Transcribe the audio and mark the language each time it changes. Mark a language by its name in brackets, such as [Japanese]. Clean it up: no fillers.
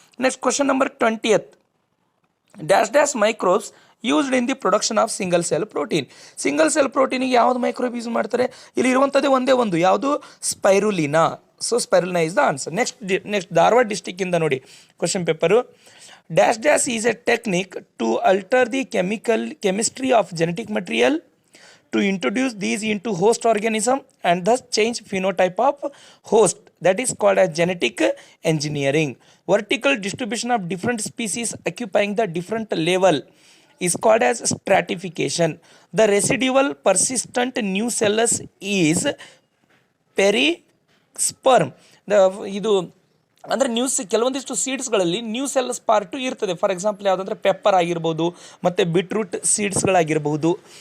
[English] Next question number 20th. Dash dash microbes used in the production of single cell protein. [Kannada] Single cell ಪ್ರೋಟೀನಿಗೆ ಯಾವುದು microbe use ಮಾಡ್ತಾರೆ? ಇಲ್ಲಿ ಇರುವಂಥದ್ದೇ ಒಂದೇ ಒಂದು, ಯಾವುದು? ಸ್ಪೈರುಲಿನಾ. [English] So spirulina is the answer. [Kannada] Next Dharwad ಡಿಸ್ಟಿಕ್ಕಿಂದ ನೋಡಿ question paper. [English] Dash dash is a technique to alter the chemistry of genetic material to introduce these into host organism and thus change phenotype of host. That is called as genetic engineering. Vertical distribution of different species occupying the different level is called as stratification. The residual persistent nucellus is perisperm. [Kannada] ಇದು ಅಂದರೆ ಕೆಲವೊಂದಿಷ್ಟು ಸೀಡ್ಸ್ಗಳಲ್ಲಿ ನ್ಯೂಸೆಲ್ಲಸ್ part ಇರ್ತದೆ. For example ಯಾವುದಂದ್ರೆ pepper ಆಗಿರ್ಬೋದು, ಮತ್ತು beetroot ಸೀಡ್ಸ್ಗಳಾಗಿರ್ಬೋದು.